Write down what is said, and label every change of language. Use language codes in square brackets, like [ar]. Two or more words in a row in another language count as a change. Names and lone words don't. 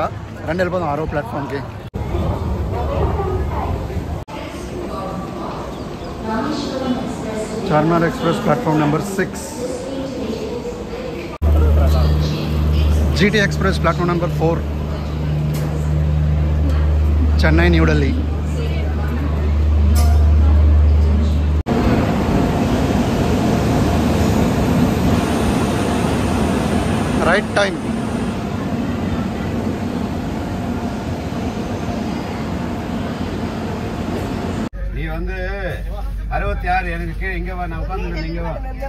[te] రండి వెళ్ళిపోదాం 6వ ప్లాట్ఫామ్కి. చార్మినార్ ఎక్స్ప్రెస్ [en] platform number [te] 6. GT ఎక్స్ప్రెస్ [en] platform number [te] 4. చెన్నై న్యూ ఢిల్లీ. [en] right time. [ta] நீ வந்து 66 எனக்கு இங்க வா, நான் உட்கார்ந்து இங்க வா.